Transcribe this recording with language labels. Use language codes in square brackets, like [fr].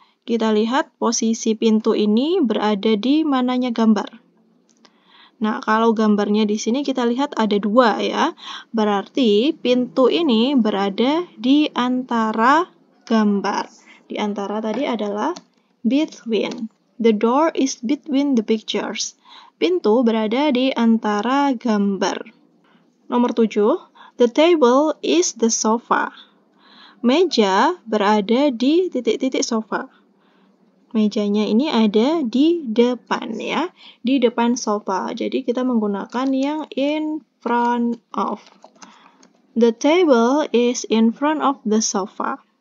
[id] Kita lihat posisi pintu ini berada di mananya gambar. Nah, kalau gambarnya di sini kita lihat ada 2 ya. Berarti pintu ini berada di antara gambar. Di antara tadi adalah between. [en] The door is between the pictures. [id] Pintu berada di antara gambar. Nomor 7, [en] the table is the sofa. [id] Meja berada di titik-titik sofa. Mejanya ini ada di depan ya, di depan sofa. Jadi kita menggunakan yang in front of. [en] The table is in front of the sofa.